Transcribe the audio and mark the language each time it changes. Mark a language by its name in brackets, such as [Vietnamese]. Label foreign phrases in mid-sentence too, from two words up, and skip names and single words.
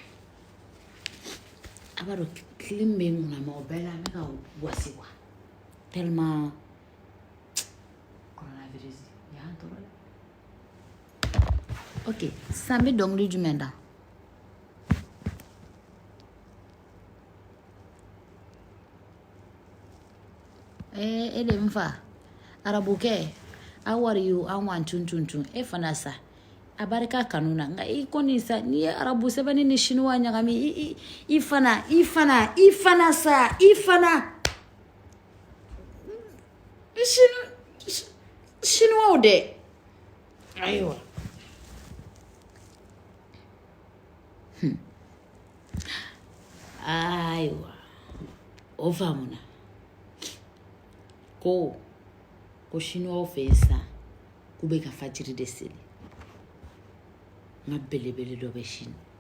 [Bambara] a b'a dɔn kilim bɛ n kunna mais o bɛɛ la n bɛ ka wasi [French] quoi tellement [Bambara] coronavirus y'an tɔɔrɔ dɛ ok sisan n bɛ dɔnkili jumɛn da e de n fa arabukɛ [English] how are you [Bambara] an wa tuntun e fana sa a barika kanu na nka i kɔni sa n'i ye arabu sɛbɛnni ni chinois ɲagami i fana sa i fana chinois dɛ ayiwa ayiwa o faamuna ko chinois fɛ yen sisan k'u bɛ ka fajiri de seli n ka belebele dɔ bɛ sini